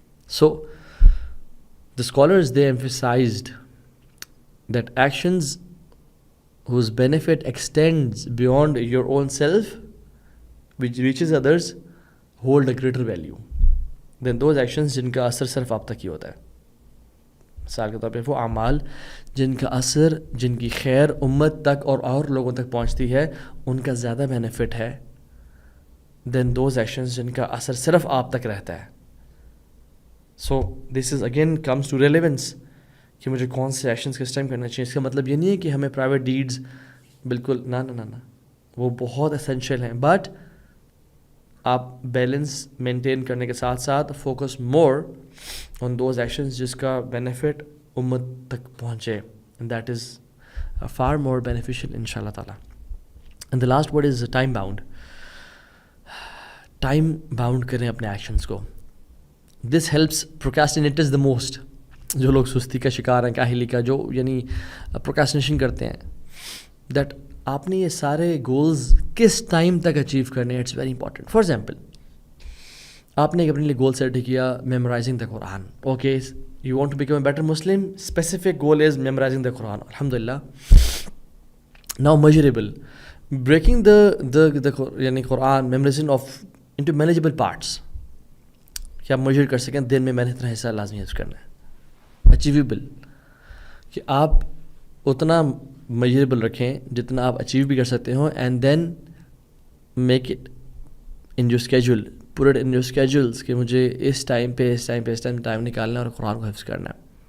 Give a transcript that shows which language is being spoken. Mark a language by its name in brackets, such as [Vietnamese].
[English] So, the scholars, they emphasized that actions whose benefit extends beyond your own self, which reaches others, hold a greater value than those actions جن کا اثر صرف آپ تک ہی ہوتا ہے. [Urdu] مثال کے طور پہ وہ اعمال جن کا اثر، جن کی خیر امت تک اور لوگوں تک پہنچتی ہے، ان کا زیادہ بینیفٹ ہے دین دوز ایکشنز جن کا اثر صرف آپ تک رہتا ہے. سو دس is again comes to relevance کہ مجھے کون سے ایکشنز کس ٹائم کرنا چاہیے. اس کا مطلب یہ نہیں ہے کہ ہمیں پرائیویٹ ڈیڈز بالکل نہ وہ بہت اسینشیل ہیں, بٹ آپ بیلنس مینٹین کرنے کے ساتھ ساتھ focus more on those actions جس کا بینیفٹ امت تک پہنچے, that is for more beneficial ان شاء اللہ تعالیٰ. [English] And the last word is time bound. Time bound کریں اپنے actions کو. [Urdu] This helps پروکراسٹینیٹرز the most. جو لوگ سستی کا شکار ہیں, کاہلی کا, جو یعنی پروکراسٹینیشن کرتے ہیں, دیٹ آپ نے یہ سارے گولز کس ٹائم تک اچیو کرنے ہیں, it's very important. For example, آپ نے اپنے لیے گول سیٹ کیا memorising the Quran. [English] Okay, you want to become a better Muslim, specific goal is memorizing the Quran. [Arabic] الحمد للہ. [Urdu] ناؤ میجریبل, بریکنگ دا یعنی قرآن memorising of into manageable parts, کہ آپ میجر کر سکیں دن میں میں نے اتنا حصہ لازمی حفظ کرنا ہے. اچیویبل, کہ آپ اتنا میجریبل رکھیں جتنا آپ اچیو بھی کر سکتے ہوں, and then make it in your schedule, put it in your schedules کہ مجھے اس ٹائم پہ ٹائم نکالنا ہے اور قرآن کو حفظ کرنا ہے.